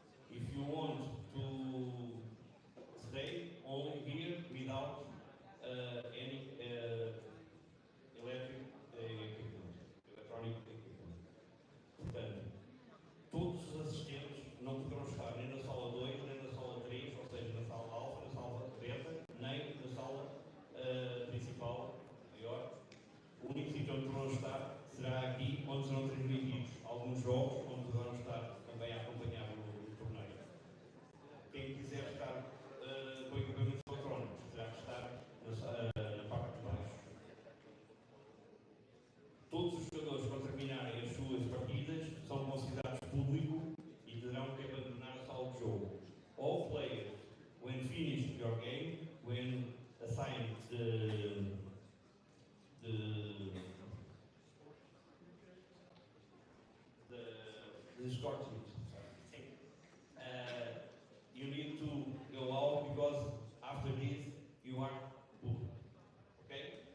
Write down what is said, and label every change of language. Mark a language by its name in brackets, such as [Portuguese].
[English] If you want to stay only here without any electronic equipment. [Portuguese] Portanto, todos os assistentes não poderão estar nem na sala 2, nem na sala 3, ou seja, na sala alfa, na sala beta, nem na sala principal maior. O único sítio onde poderão estar será aqui, onde serão transmitidos alguns jogos, onde poderão estar também a acompanhar o torneio. Quem quiser estar com equipamentos eletrónicos terá que estar na parte de baixo. Todos os jogadores, quando terminarem as suas partidas, são considerados público e terão que abandonar a sala de jogo. [English] All players, when finished your game, when assigned the score sheet, you need to go out because after this you are public. Okay?